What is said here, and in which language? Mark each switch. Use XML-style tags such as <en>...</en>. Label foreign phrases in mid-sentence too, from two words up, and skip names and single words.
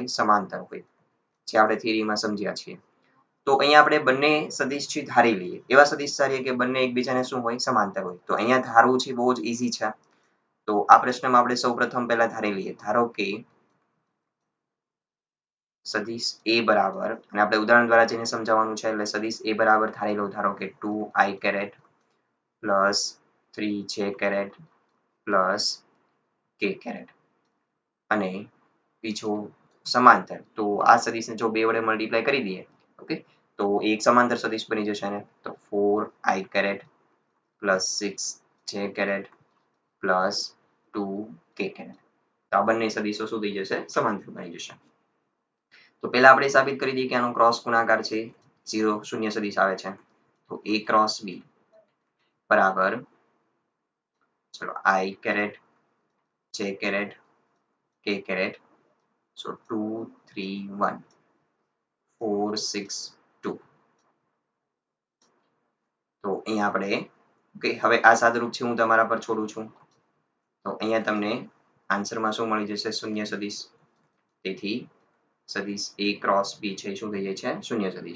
<gu>સમાંતર હોય, જે આપણે થિયરીમાં સમજ્યા છીએ. તો અહીંયા આપણે બંને સદિશ છે ધારી લઈએ, એવા સદિશ ધારીએ કે બંને એકબીજાને શું હોય? સમાંતર હોય. તો અહીંયા ધારવું છે બહુ જ easy છે. તો આ પ્રશ્નમાં આપણે સૌપ્રથમ પહેલા ધારી લઈએ. ધારો કે સદિશ A બરાબર, અને આપણે ઉદાહરણ દ્વારા જેને સમજાવવાનું છે એટલે સદિશ A બરાબર ધારી લો. ધારો કે</gu> <en>2i caret plus 3j caret plus k caret</en> <gu>અને બીજો સમાંતર. તો આ સદિશને જો 2 વડે મલ્ટીપ્લાય કરી દઈએ, ઓકે, તો એક સમાંતર સદિશ બની જશે ને.</gu> <en>તો 4i caret plus 6j caret plus 2k caret.</en> <gu>તો આ બંને સદિશો શું થઈ જશે? સમાંતર બની જશે. તો પહેલા આપણે સાબિત કરી દઈએ કે આનો ક્રોસ ગુણાકાર છે 0 શૂન્ય સદિશ આવે છે. તો a ક્રોસ b બરાબર, ચલો</gu> <en>i caret j caret k caret. So 2 3 1 4 6 2.</en> <gu>તો અહીંયા આપણે ઓકે, હવે આ સાદુરૂપ છે હું તમારા પર છોડું છું. તો અહીંયા તમને આન્સરમાં શું મળી જશે? શૂન્ય સદિશ. તેથી સદિશ a ક્રોસ b છે શું થઈ જાય છે? શૂન્ય સદિશ.</gu>